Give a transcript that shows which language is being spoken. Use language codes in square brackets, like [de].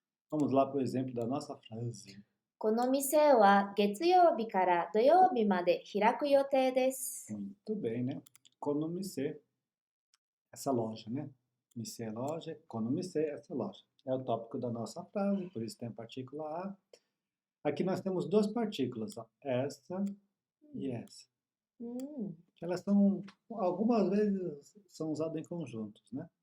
[pt] Vamos lá para o exemplo da nossa frase. [ja] この店は月曜日から土曜日まで開く予定です。 [pt] Muito bem, né? Konomise, essa loja, né? Mise é loja, konomise, essa loja. É o tópico da nossa frase, por isso tem a partícula A. Aqui nós temos duas partículas, ó, essa e essa. Que elas são, algumas vezes, são usadas em conjuntos, né?